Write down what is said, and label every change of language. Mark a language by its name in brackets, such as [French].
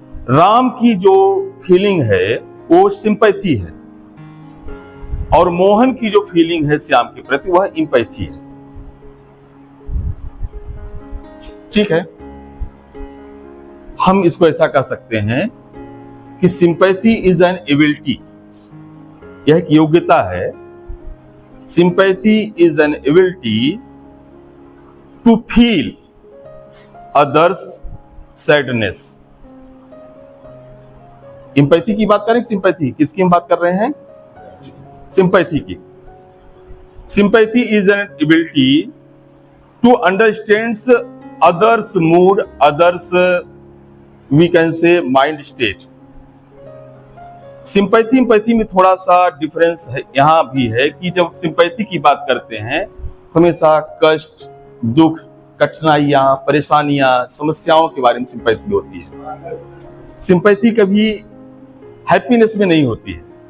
[Hindi] राम की जो फीलिंग है वो सिंपैथी है और मोहन की जो फीलिंग है श्याम के प्रति वह एम्पैथी है। ठीक है, हम इसको ऐसा कह सकते हैं कि [English] sympathy is an ability, [Hindi] यह एक योग्यता है। [English] Sympathy is an ability to feel others' sadness. [Hindi] Empathy की बात करें, सिंपैथी किसकी हम बात कर रहे हैं? सिंपैथी की। [English] Sympathy is an ability to understand others' mood, others' we can say mind state. [Hindi] Sympathy empathy में थोड़ा सा डिफरेंस है, यहां भी है कि जब सिंपैथी की बात करते हैं हमेशा कष्ट, दुख, कठिनाइयां, परेशानियां, समस्याओं के बारे में सिंपैथी होती है। सिंपैथी कभी हैप्पीनेस में नहीं होती है।